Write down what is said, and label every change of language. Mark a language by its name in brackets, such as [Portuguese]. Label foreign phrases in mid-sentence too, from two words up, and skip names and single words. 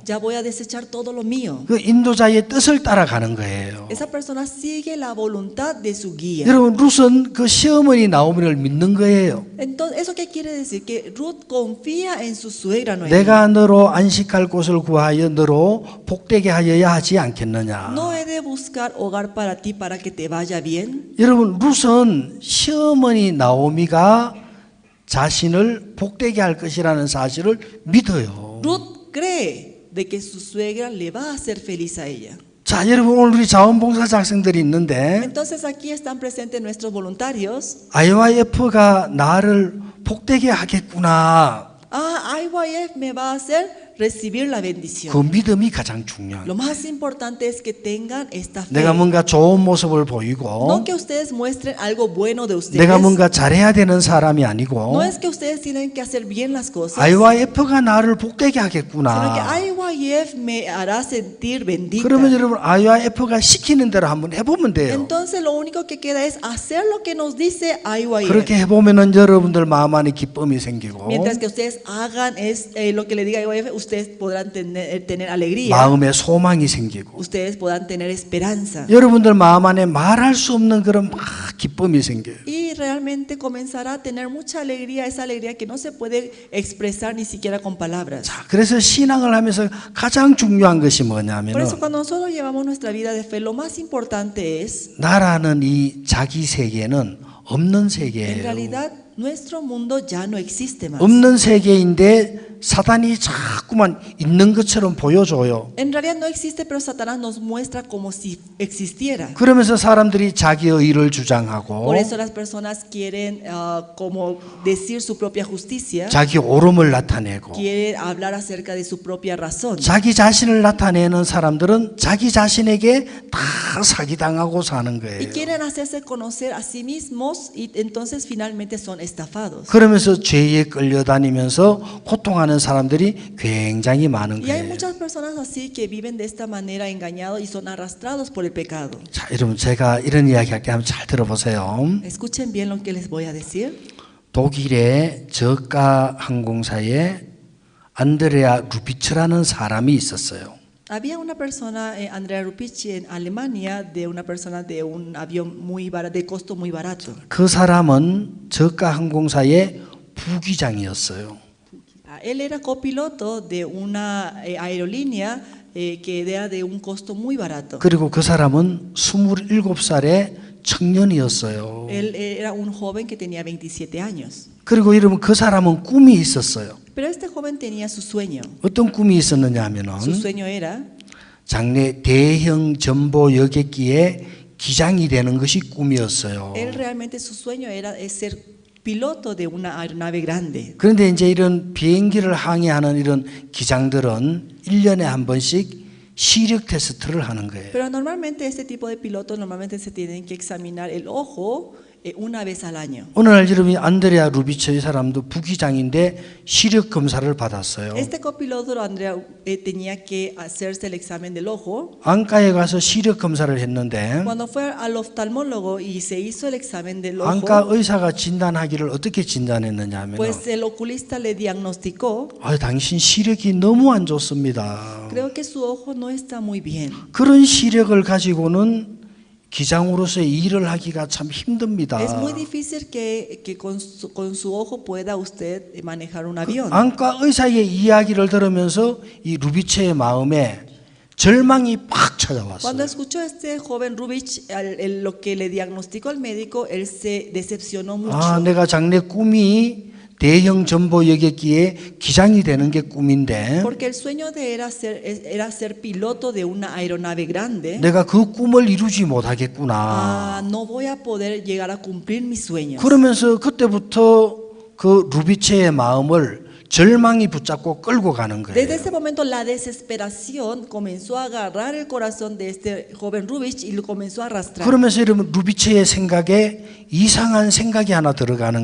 [Spanish] Ya voy a desechar todo lo mío. [Korean] 그 인도자의 뜻을 따라가는 거예요. [Spanish] Esa persona sigue la voluntad de su guía. [Korean] 여러분, 룻은 그 시어머니 나오미를 믿는 거예요. [Spanish] Entonces, ¿eso qué quiere decir? Que Ruth confía en su suegra Noemí. [Korean] 내가 너로 안식할 곳을 구하여 너로 복되게 하여야 하지 않겠느냐. [Spanish] No he de buscar hogar para ti para que te vaya bien. [Korean] 여러분, 룻은 시어머니 나오미가 자신을 복되게 할 것이라는 사실을 믿어요. [Spanish] Ruth cree de que su suegra le va a hacer feliz a ella. [Korean] 자, 여러분, 오늘 우리 자원봉사자 학생들이 있는데 [Spanish] Entonces aquí están presentes nuestros voluntarios. [Korean] IYF가 나를 복되게 하겠구나. [Spanish] Ah, IYF me va a hacer recibir la bendición. [Korean] 그 믿음이 가장 중요한. [Spanish] Lo más importante es que tengan esta fe. [Korean] 내가 뭔가 좋은 모습을 [Spanish] No [Korean] 보이고 [Spanish] que ustedes muestren algo bueno de ustedes. [Korean] 내가 뭔가 잘해야 되는 사람이 아니고 [Spanish] No es que ustedes tienen que hacer bien las cosas. [Korean] IYF가 나를 복되게 [Spanish] Sino que [Korean] 하겠구나. [Spanish] IYF me hará sentir bendita. [Korean] 그러면 여러분 IYF가 시키는 대로 한번 해보면 돼요. [Spanish] Entonces lo único que queda es hacer lo que nos dice IYF. [Korean] 그렇게 해보면은 여러분들 마음 안에 기쁨이 생기고 [Spanish] Mientras que ustedes hagan lo que le diga IYF, ustedes podrán tener alegría. [Korean] 마음에 소망이 생기고 [Spanish] Ustedes podrán tener esperanza. [Korean] 여러분들 마음 안에 말할 수 없는 그런 막 기쁨이 생겨요. [Spanish] Y realmente comenzará a tener mucha alegría, esa alegría que no se puede expresar ni siquiera con palabras. [Korean] 자, 그래서 신앙을 하면서 가장 중요한 것이 [Spanish] Por [Korean] 뭐냐면은 [Spanish] eso cuando nosotros llevamos nuestra vida de fe, lo más importante es, [Korean] 나라는 이 자기 세계는 없는 [Spanish] en [Korean] 세계예요. [Spanish] realidad, nuestro mundo ya no existe más. [Korean] 없는 세계인데 사단이 자꾸만 있는 것처럼 보여줘요. [Spanish] En realidad no existe, pero Satanás nos muestra como si existiera. [Korean] 그러면서 사람들이 자기의 의를 주장하고 [Spanish] Por eso las personas quieren como decir su propia justicia, [Korean] 자기 옳음을 나타내고 [Spanish] quieren hablar acerca de su propia razón. [Korean] 자기 자신을 나타내는 사람들은 자기 자신에게 다 사기당하고 사는 [Spanish] Y [Korean] 거예요. [Spanish] quieren hacerse conocer a sí mismos y entonces finalmente son estafados. [Korean] 그러면서 죄에 끌려다니면서 고통하는 사람들이 굉장히 많은 [Spanish] Y hay [Korean] 거예요. [Spanish] muchas personas así que viven de esta manera engañados y son arrastrados por el pecado. [Korean] 자, 여러분 제가 이런 이야기 할게 한번 잘 들어보세요. [Spanish] Escuchen bien lo que les voy a decir. [Korean] 독일의 저가 항공사에 안드레아 루비츠라는 사람이 있었어요. [Spanish] Había una persona, Andrea Rupici, en Alemania, de una persona de un avión muy barato, de costo muy barato. [Korean] 그 사람은 저가 항공사의 부기장이었어요. [Spanish] Él era copiloto de una aerolínea que era de un costo muy barato. [Korean] 그리고 그 사람은 27살의 청년이었어요. [Spanish] Él era un joven que tenía 27 años. [Korean] 그리고 여러분 그 사람은 꿈이 있었어요. [Spanish] Pero este joven tenía su sueño. [Korean] 어떤 꿈이 있었느냐 하면은 [Spanish] Su sueño era [Korean] 장래 대형 전보 여객기의 기장이 되는 것이 꿈이었어요. [Spanish] él realmente su sueño era ser piloto de una aeronave grande. [Korean] 그런데 이제 이런 비행기를 항해하는 이런 기장들은 1년에 한 번씩 시력 테스트를 하는 거예요. [Spanish] Pero normalmente este tipo de pilotos normalmente se tienen que examinar el ojo una vez al año. [Korean] 오늘날 여러분이 안드레아 루비처 이 사람도 부기장인데 시력 검사를 받았어요. [Spanish] Este copiloto Andrea tenía que hacerse el examen del ojo. [Korean] 안과에 가서 시력 검사를 했는데 [Spanish] Cuando fue al oftalmólogo y se hizo el examen del ojo, [Korean] 안과 의사가 진단하기를 어떻게 진단했느냐 하면 [Spanish] pues el oculista le diagnosticó, [Korean] 당신 시력이 너무 안 좋습니다. [Spanish] creo que su ojo no está muy bien. [Korean] 그런 시력을 가지고는 기장으로서의 일을 하기가 참 힘듭니다. [Spanish] Es muy difícil que con su ojo pueda usted manejar un avión. [Korean] 안과 의사의 이야기를 들으면서 이 루비체의 마음에 절망이 팍 [Spanish] Cuando [Korean] 찾아왔어요. [Spanish] escuchó este joven Rubich lo que le diagnosticó el médico, él se decepcionó mucho. [Korean] 내가 장래 꿈이 대형 전보 여객기의 기장이 되는 게 꿈인데 [Spanish] Porque el sueño de él era ser piloto de una aeronave grande. [Korean] 내가 그 꿈을 이루지 못하겠구나. [Spanish] No voy a poder llegar a cumplir mis sueños. [Korean] 그러면서 그때부터 그 루비체의 마음을 절망이 붙잡고 끌고 가는 [Spanish] Desde [Korean] 거예요. [Spanish] ese momento la desesperación comenzó a agarrar el corazón de este joven Rubich y lo comenzó a arrastrar. [Korean] 그러면서 여러분 루비체의 생각에 이상한 생각이 하나 들어가는